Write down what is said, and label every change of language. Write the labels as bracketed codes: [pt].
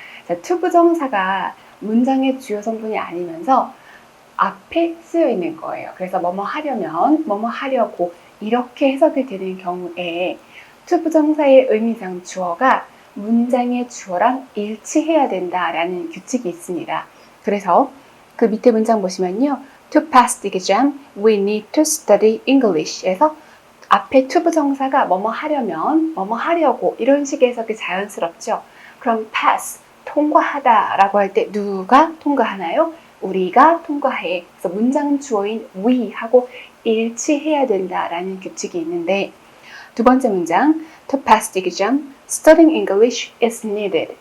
[ko] 자, 투부정사가 문장의 주요 성분이 아니면서 앞에 쓰여 있는 거예요. 그래서 뭐뭐 하려면, 뭐뭐 하려고 이렇게 해석이 되는 경우에 투부정사의 의미상 주어가 문장의 주어랑 일치해야 된다라는 규칙이 있습니다. 그래서 그 밑에 문장 보시면요. [en] To pass the exam, we need to study English. [ko] 에서 앞에 투부정사가 뭐뭐 하려면, 뭐뭐 하려고 이런 식의 해석이 자연스럽죠. 그럼 pass, 통과하다 라고 할 때 누가 통과하나요? 우리가 통과해. 그래서 문장 주어인 we하고 일치해야 된다라는 규칙이 있는데 두 번째 문장 [en] To pass the exam, studying English is needed.